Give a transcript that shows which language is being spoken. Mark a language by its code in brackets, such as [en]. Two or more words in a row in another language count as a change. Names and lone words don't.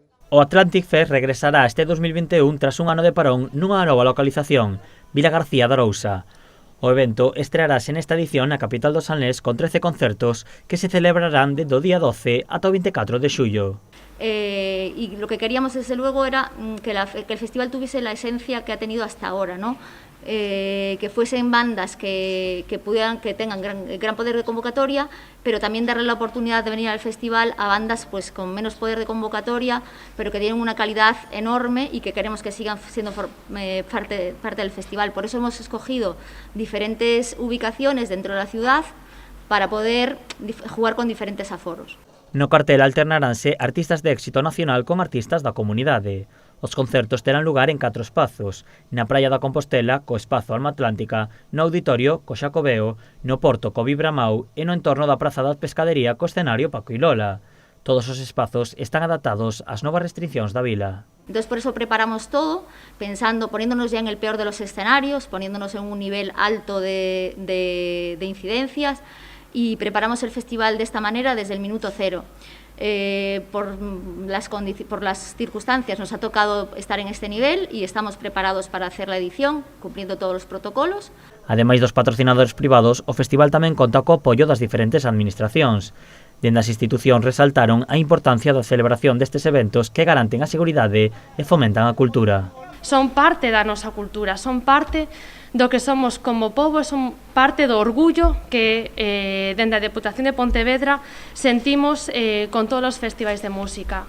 [gl] O Atlantic Fest regresará este 2021 tras un ano de parón nunha nova localización, Vila García de Arousa. O evento estrearase nesta edición na capital do Salnés con 13 concertos que se celebrarán desde o día 12 ata o 24 de xullo. [es] Y lo que queríamos desde luego era que el festival tuviese la esencia que ha tenido hasta ahora, ¿no? Que fuesen bandas que tengan gran poder de convocatoria, pero también darle la oportunidad de venir al festival a bandas pues con menos poder de convocatoria, pero que tienen una calidad enorme y que queremos que sigan siendo parte del festival. Por eso hemos escogido diferentes ubicaciones dentro de la ciudad para poder jugar con diferentes aforos. [gl] No cartel alternaránse artistas de éxito nacional con artistas da comunidade. Os concertos terán lugar en 4 espazos, na Praia da Compostela, co espazo Alma Atlántica, no Auditorio, co Xacobeo, no Porto, co Vibramau e no entorno da Praza da Pescadería, co escenario Paco y Lola. Todos os espazos están adaptados ás novas restriccións da vila. [es] Entonces, por eso preparamos todo, poniéndonos ya en el peor de los escenarios, poniéndonos en un nivel alto de incidencias, y preparamos el festival de esta manera desde el minuto cero. Por las circunstancias nos ha tocado estar en este nivel y estamos preparados para hacer la edición, cumpliendo todos los protocolos. [gl] Ademais dos patrocinadores privados, o festival tamén conta co apoio das diferentes administracións. Dende as institucións resaltaron a importancia da celebración destes eventos que garanten a seguridade e fomentan a cultura. Son parte da nosa cultura, son parte do que somos como pobo, son parte do orgullo que dende a Deputación de Pontevedra sentimos con todos os festivais de música.